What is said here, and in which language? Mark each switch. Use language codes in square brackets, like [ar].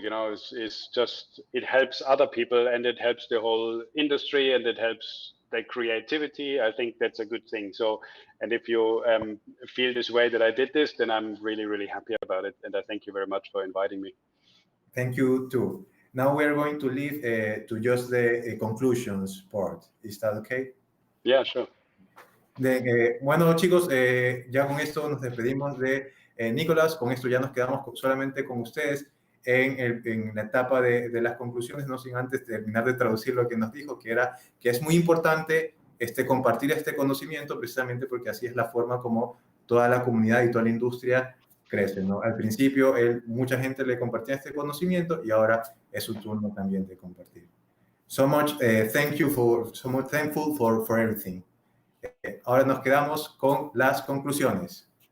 [en] You know, is just, it helps other people, and it helps the whole industry, and it helps their creativity. I think that's a good thing. So, and if you feel this way that I did this, then I'm really happy about it, and I thank you very much for inviting me. Thank you too. Now we are going to leave to just the conclusions part. Is that okay? Yeah, sure. [es] Bueno, chicos, ya con esto nos despedimos de Nikkolaus. Con esto ya nos quedamos solamente con ustedes en la etapa de las conclusiones, no sin antes terminar de traducir lo que nos dijo, que era que es muy importante compartir este conocimiento, precisamente porque así es la forma como toda la comunidad y toda la industria crece, ¿no? Al principio, mucha gente le compartía este conocimiento y ahora es su turno también de compartir. [en] So much thankful for everything. [es] Ahora nos quedamos con las conclusiones.